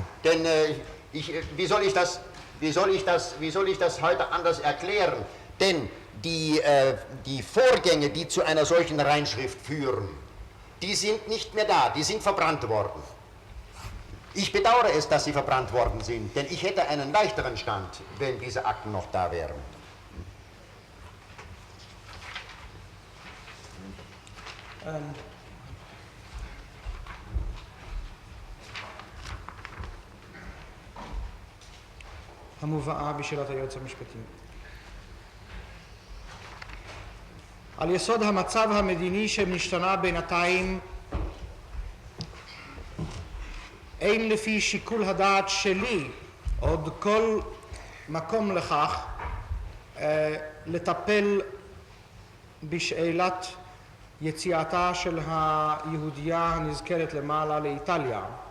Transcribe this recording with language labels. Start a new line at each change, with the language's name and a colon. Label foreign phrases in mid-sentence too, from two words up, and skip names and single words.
German: Denn wie soll ich das heute anders erklären? Denn die Vorgänge, die zu einer solchen Reinschrift führen, die sind nicht mehr da, die sind verbrannt worden. Ich bedauere es, dass sie verbrannt worden sind, denn ich hätte einen leichteren Stand, wenn diese Akten noch da wären.
Hebrew: המובאה בשאלת היועץ המשפטי. על יסוד המצב המדיני שנשתנה בינתיים, אין לפי שיקול הדעת שלי עוד כל מקום לכך לטפל בשאלת יציאתה של היהודייה הנזכרת למעלה לאיטליה.